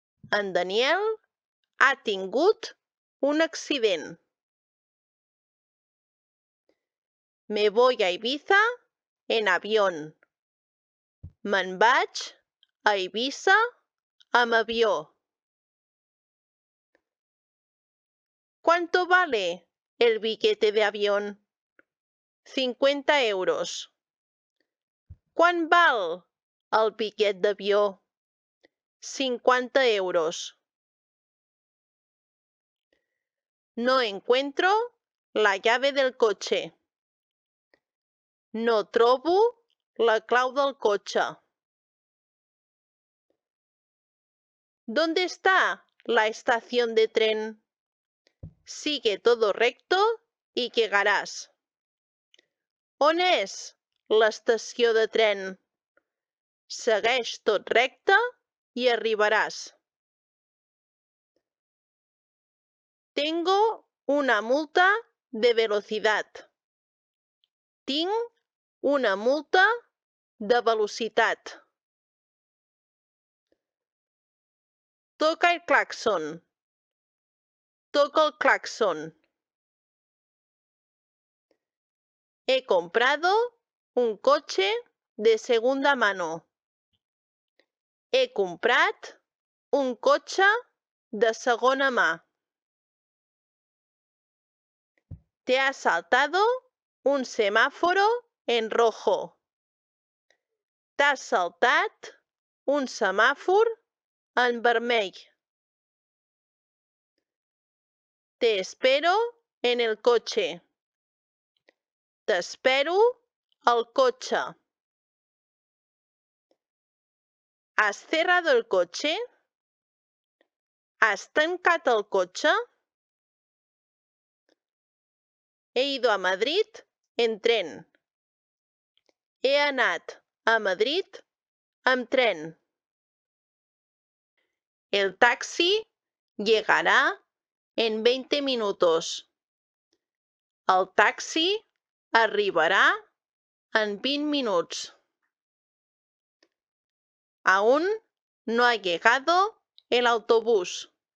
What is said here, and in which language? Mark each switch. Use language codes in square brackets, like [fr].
[ca] En Daniel ha tingut un accident. [es] Me voy a Ibiza en avión. [ca] Me'n vaig a Eivissa amb avió. [es] ¿Cuánto vale el billete de avión? 50 euros. [ca] ¿Quant val el bitllet d'avió? 50 euros. [es] No encuentro la llave del coche. [ca] No trobo la clau del cotxe. [es] ¿Dónde está la estación de tren? Sigue todo recto y llegarás. [ca] On és l'estació de tren? Segueix tot recte i arribaràs. [es] Tengo una multa de velocidad. [ca] Tinc una multa de velocitat. [es] Toca el claxon. Toca el claxon. He comprado un coche de segunda mano. [ca] He comprat un cotxe de segona mà. [es] Te has saltado un semáforo en rojo. [ca] T'has saltat un semàfor en vermell. [es] Te espero en el coche. [ca] T'espero al cotxe. [es] ¿Has cerrado el coche? [ca] ¿Has tancat el cotxe? [es] He ido a Madrid en tren. [ca] He anat a Madrid amb tren. [es] El taxi llegará en 20 minutos. [ca] El taxi arribarà en 20 minuts. [es] Aún no ha llegado el autobús.